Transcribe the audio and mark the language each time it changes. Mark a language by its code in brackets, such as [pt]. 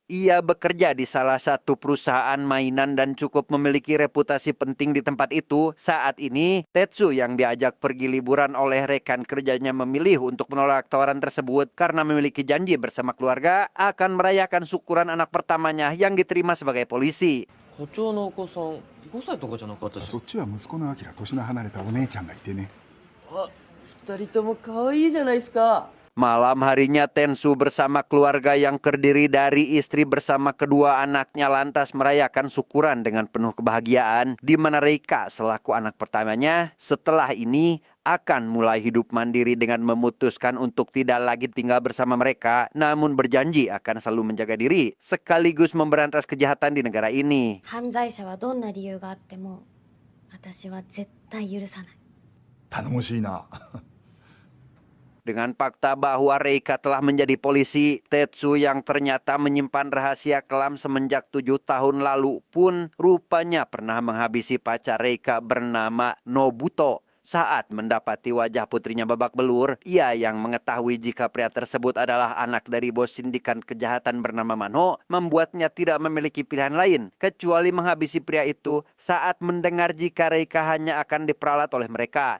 [id] Ia bekerja di salah satu perusahaan mainan dan cukup memiliki reputasi penting di tempat itu. Saat ini, Tetsu yang diajak pergi liburan oleh rekan kerjanya memilih untuk menolak tawaran tersebut karena memiliki janji bersama keluarga akan merayakan syukuran anak pertamanya yang diterima sebagai polisi. [ja] 課長のお子さん5歳とかじゃなかったし。そっちは息子のアキラ、年の離れたお姉ちゃんがいてね。あ、2人とも可愛いじゃないですか。 [id] Malam harinya Tetsu bersama keluarga yang terdiri dari istri bersama kedua anaknya lantas merayakan syukuran dengan penuh kebahagiaan, di mana Reika selaku anak pertamanya setelah ini akan mulai hidup mandiri dengan memutuskan untuk tidak lagi tinggal bersama mereka, namun berjanji akan selalu menjaga diri sekaligus memberantas kejahatan di negara ini. [ja] 犯罪者はどんな理由があっても私は絶対許さない。頼もしいな。 [id] Dengan fakta bahwa Reika telah menjadi polisi, Tetsu yang ternyata menyimpan rahasia kelam semenjak 7 tahun lalu pun rupanya pernah menghabisi pacar Reika bernama Nobuto. Saat mendapati wajah putrinya babak belur, ia yang mengetahui jika pria tersebut adalah anak dari bos sindikat kejahatan bernama Mano, membuatnya tidak memiliki pilihan lain kecuali menghabisi pria itu saat mendengar jika Reika hanya akan diperalat oleh mereka.